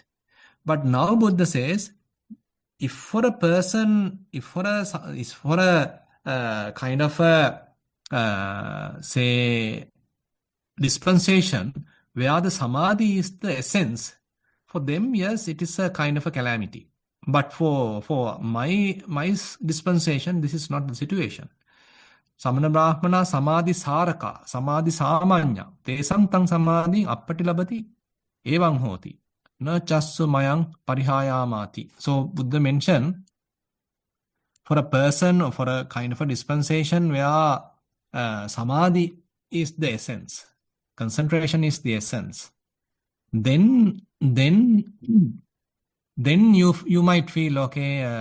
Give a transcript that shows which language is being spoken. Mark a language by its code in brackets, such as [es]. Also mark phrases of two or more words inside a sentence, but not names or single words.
[en] But now Buddha says, if for a person, if for a kind of a, say, dispensation where the samadhi is the essence, for them, yes, it is a kind of a calamity. But for my dispensation, this is not the situation. [pi] Samana Brahmana Samadhi Saraka, Samadhi Samanya, Tesam Tang Samadhi Appati Labati, Evang Hoti, Na Chassu Mayang Parihayamati. [en] So Buddha mentioned, for a person or for a kind of a dispensation where samadhi is the essence, concentration is the essence, then you might feel okay.